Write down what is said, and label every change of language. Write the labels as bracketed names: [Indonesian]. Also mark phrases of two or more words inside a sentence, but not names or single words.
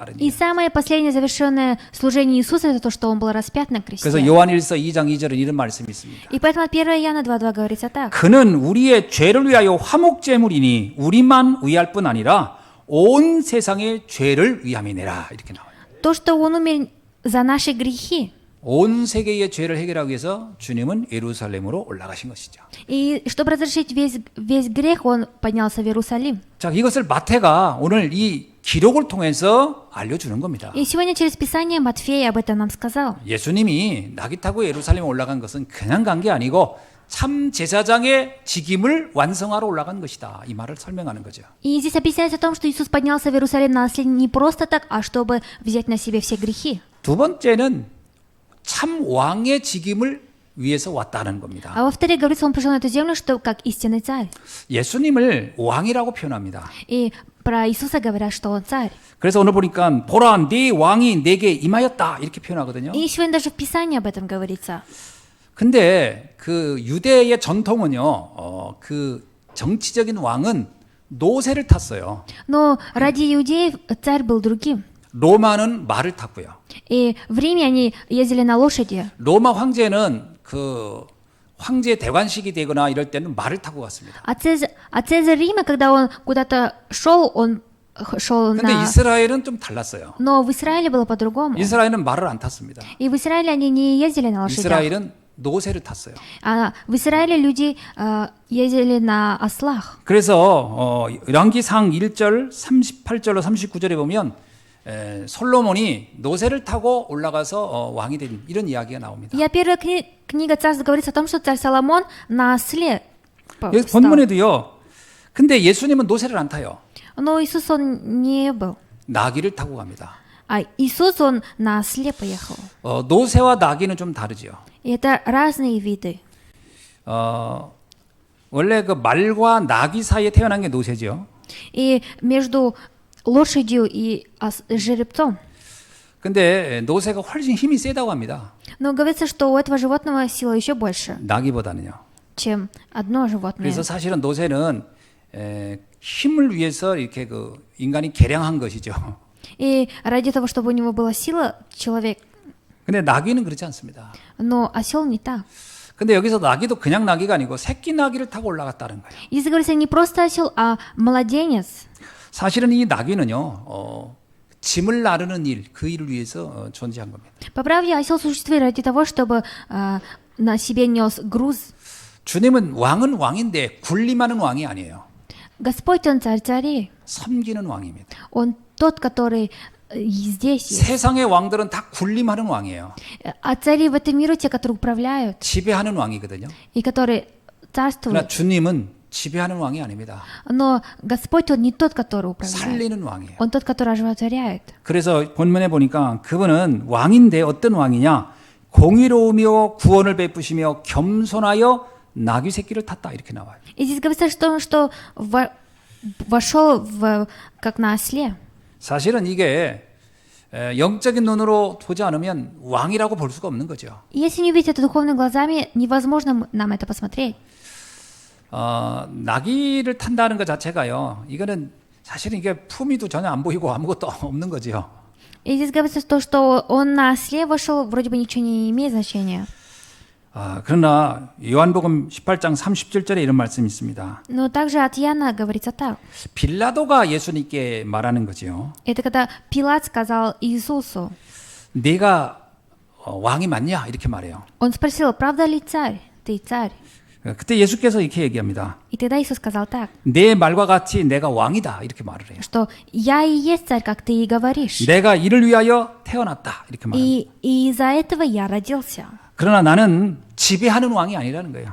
[Russian] И самое последнее завершенное служение Иисуса это то, что Он был распят на кресте. [Korean] 그래서 요한일서 2장 2절은 이런 말씀이 있습니다. [Russian] И поэтому от 1 Иоанна 2:2 говорится так. [Korean] 그는 우리의 죄를 위하여 화목제물이니 우리만 위할 뿐 아니라 온 세상의 죄를 위함이니라 이렇게 나와요. [Russian] То, что Он умер за наши грехи. [Korean] 온 세계의 죄를 해결하기 위해서 주님은 예루살렘으로 올라가신 것이죠. [Russian] И чтобы разрешить весь грех, Он поднялся в Иерусалим. [Korean] 자, 이것을 마태가 오늘 이 기록을 통해서 알려주는 겁니다. [Russian] И сегодня через Писание Матфей об этом нам сказал. [Korean] 예수님이 낙이 타고 예루살렘에 올라간 것은 그냥 간 게 아니고 참 제사장의 직임을 완성하러 올라간 것이다. 이 말을 설명하는 거죠. [Russian] И здесь объясняется о том, что Иисус поднялся в Иерусалим на наследие не просто так, а чтобы взять на себе все грехи. [Korean] 두 번째는 참 왕의 직임을 위해서 왔다는 겁니다. [Russian] А во-вторых, говорится, Он пришел на эту землю, что как истинный царь. [Korean] 예수님을 왕이라고 표현합니다. [Russian] И про Иисуса говорят, что Он царь. [Korean] 그래서 오늘 보니까 보라 네 왕이 내게 임하였다 이렇게 표현하거든요. [Russian] И сегодня даже в Писании об этом говорится. [Korean] 근데 그 유대의 전통은요, 그 정치적인 왕은 노새를 탔어요. [Russian] Но ради иудеев царь был другим. [Korean] 로마는 말을 탔고요. [Russian] И в Риме они ездили на лошади. [Korean] 로마 황제는 그 황제 대관식이 되거나 이럴 때는 말을 타고 갔습니다. [Russian] А Цезарь Рима, когда он куда-то шел, он шел [Korean] 근데 [Russian] на... [Korean] 이스라엘은 좀 달랐어요. [Russian] Но в Израиле было по-другому. [Korean] 이스라엘은 말을 안 탔습니다. [Russian] И в Израиле они не ездили на лошадях. [Korean] 이스라엘은 노새를 탔어요. [Russian] А в Израиле люди ездили на ослах. [Korean] 그래서 열왕기상 1절 38절로 39절에 보면 솔로몬이 노새를 타고 올라가서 왕이 된 이런 이야기가 나옵니다. [Russian] Я первая книга Царств говорится о том, что царь Соломон на осле [Korean] 여기 [Russian] встал. [Korean] 본문에도요. 근데 예수님은 노새를 안 타요. [Russian] Но Иисус он не был. [Korean] 나귀를 타고 갑니다. [Russian] А Иисус он на осле поехал. [Korean] 노새와 나귀는 좀 다르죠. [Russian] И это разные виды. [Korean] 원래 그 말과 나귀 사이에 태어난 게 노새죠. [Russian] И между лошадью и жеребцом. [Korean] 근데 노새가 훨씬 힘이 세다고 합니다. [Russian] Но говорится, что у этого животного сила еще больше, [Korean] 나귀보다는요. [Russian] чем одно животное. [Korean] 그래서 사실은 노새는 힘을 위해서 이렇게 그 인간이 개량한 것이죠. [Russian] И ради того, чтобы у него была сила, человек. [Korean] 근데 나귀는 그렇지 않습니다. [Russian] Но осел не так. [Korean] 근데 여기서 나귀도 그냥 나귀가 아니고 새끼 나귀를 타고 올라갔다는 거예요. [Russian] Здесь говорится не просто осел, а младенец. [Korean] 사실은 이 나귀는요, 짐을 나르는 일, 그 일을 위해서 존재한 겁니다. [Russian] По правде, осел существует ради того, чтобы на себе нес груз. [Korean] 주님은 왕인데 군림하는 왕이 아니에요. [Russian] Господь, Он царь царей. [Korean] 섬기는 왕입니다. [Russian] Он тот, который здесь есть. [Korean] 세상의 왕들은 다 군림하는 왕이에요. [Russian] А цари в этом мире те, которые управляют [Korean] 지배하는 왕이거든요. [Russian] и которые [Korean] 그러나 [Russian] царствуют. [Korean] 주님은 지배하는 왕이 아닙니다. [Russian] Но Господь, Он не тот, который управляет. [Korean] 살리는 왕이에요. [Russian] Он тот, который оживотворяет. [Korean] 그래서 본문에 보니까 그분은 왕인데 어떤 왕이냐? 공의로우며 구원을 베푸시며 겸손하여 나귀 새끼를 탔다 이렇게 나와요. [Russian] И здесь говорится, что вошел как на осле. [Korean] 사실은 이게 영적인 눈으로 보지 않으면 왕이라고 볼 수가 없는 거죠. [Russian] Если не увидеть это духовными глазами, невозможно нам это посмотреть. [Korean] 나귀를 탄다는 것 자체가요. 이거는 사실은 이게 품위도 전혀 안 보이고 아무것도 없는 거죠. [Russian] И здесь говорится то, что он слева шел, вроде бы ничего не имеет значения. [Korean] 그러나 요한복음 18장 30절에 이런 말씀이 있습니다. [Russian] Но также от Иоанна говорится так. [Korean] 빌라도가 예수님께 말하는 거지요. [Russian] Это когда Пилат сказал Иисусу, [Korean] 네가 왕이 맞냐? 이렇게 말해요. [Russian] он спросил, правда ли царь? Ты царь? [Korean] 그때 예수께서 이렇게 얘기합니다. [Russian] И тогда Иисус сказал так, [Korean] 내 말과 같이 내가 왕이다. 이렇게 말을 해요. [Russian] что я и есть царь, как ты и говоришь. [Korean] 내가 이를 위하여 태어났다. 이렇게 말합니다. [Russian] И из-за этого я родился. [Korean] 그러나 나는 지배하는 왕이 아니라는 거예요.